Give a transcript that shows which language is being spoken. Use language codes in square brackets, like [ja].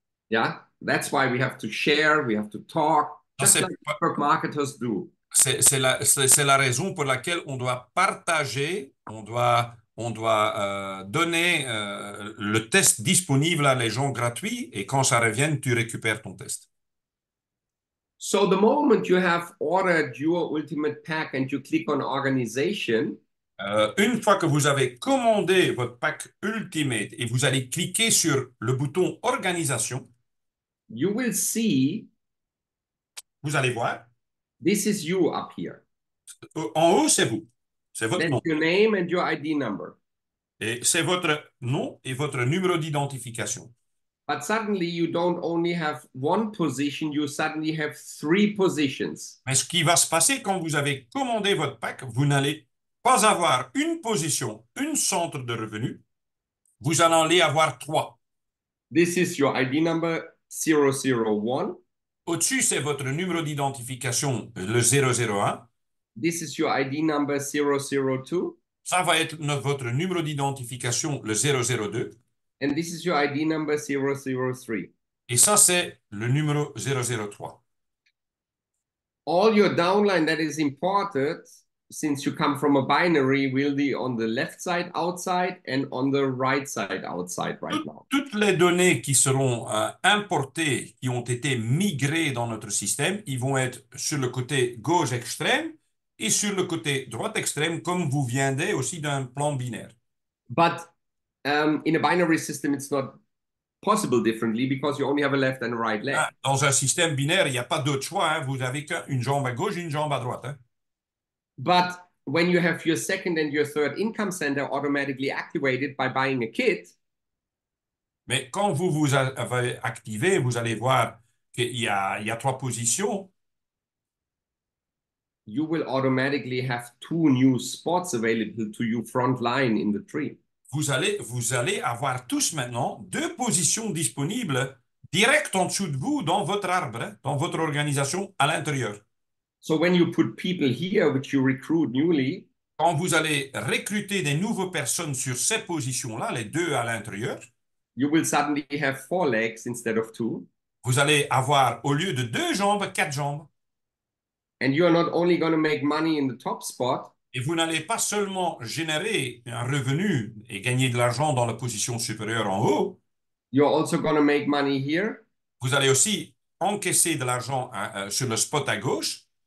[en] Yeah, that's why we have to share, we have to talk, just like network marketers do. [fr] C'est la raison pour laquelle on doit partager, on doit donner le test disponible à les gens gratuits et quand ça revient, tu récupères ton test. [en] So the moment you have ordered your ultimate pack and you click on organization, [fr] une fois que vous avez commandé votre pack Ultimate et vous allez cliquer sur le bouton organisation, [en] you will see [fr] vous allez voir, [en] this is you up here. [fr] En haut, c'est vous. C'est votre [en] That's [fr] nom. [en] your name and your ID number. [fr] Et c'est votre nom et votre numéro d'identification. [en] But suddenly you don't only have one position, you suddenly have 3 positions. [fr] Mais ce qui va se passer quand vous avez commandé votre pack, vous n'allez pas avoir une position, une centre de revenus. Vous en allez avoir 3. [en] This is your ID number 001. [fr] Au-dessus, c'est votre numéro d'identification, le 001. [en] This is your ID number 002. [fr] Ça va être votre numéro d'identification, le 002. [en] And this is your ID number 003. [fr] Et ça, c'est le numéro 003. [en] All your downline that is imported, since you come from a binary, will be on the left side outside and on the right side outside right now. [fr] Toutes les données qui seront importées, qui ont été migrées dans notre système, ils vont être sur le côté gauche extrême et sur le côté droite extrême, comme vous viendrez aussi d'un plan binaire. [en] But in a binary system, it's not possible differently because you only have a left and a right leg. [fr] Hein, dans un système binaire, il n'y a pas d'autre choix. Hein. Vous n'avez qu'une jambe à gauche et une jambe à droite. Hein. [en] But when you have your second and your third income center automatically activated by buying a kit, [fr] Mais quand vous vous avez activé, vous allez voir il y a trois positions. [en] you will automatically have two new spots available to you front line in the tree. [fr] Vous allez avoir tous maintenant deux positions disponibles direct en dessous de vous dans votre arbre, hein, dans votre organisation à l'intérieur. [en] So when you put people here, which you recruit newly, [fr] Quand vous allez recruter des nouvelles personnes sur ces positions-là, les deux à l'intérieur, [en] you will suddenly have four legs instead of two. [fr] vous allez avoir, au lieu de deux jambes, quatre jambes. [en] And you are not only going to make money in the top spot, [fr] Et vous n'allez pas seulement générer un revenu et gagner de l'argent dans la position supérieure en haut, [en] you're also going to make money here, [fr] vous allez aussi encaisser de l'argent sur le spot à gauche,